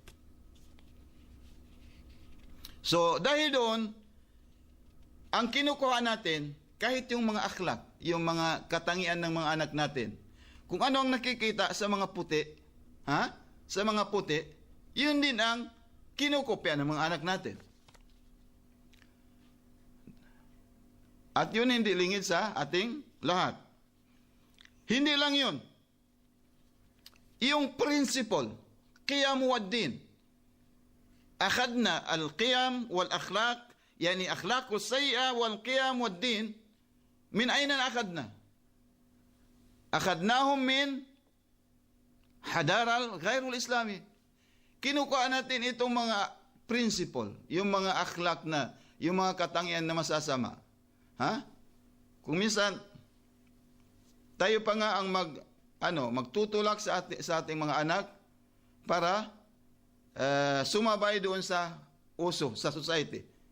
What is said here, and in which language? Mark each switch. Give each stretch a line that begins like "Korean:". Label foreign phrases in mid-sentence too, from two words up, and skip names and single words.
Filipino: So, dahil doon, ang kinukuha natin, kahit yung mga akhlak, yung mga katangian ng mga anak natin, kung ano ang nakikita sa mga puti, sa mga puti, yun din ang kinukopya ng mga anak natin. At yun hindi lingid sa ating lahat. Hindi lang yun. Yung principle,
Arabic: قيم والدين. أخذنا القيم والأخلاق، يعني الأخلاق السيئة والقيم والدين، من أين أخذنا? أخذناهم من الحضارة الغير الإسلامية.
Filipino: Kinukuha natin itong mga principle, yung mga akhlaq na, yung mga katangian na masasama. Kung minsan, tayo pa nga ang magtutulak sa ating mga anak para sumabay doon sa uso, sa society.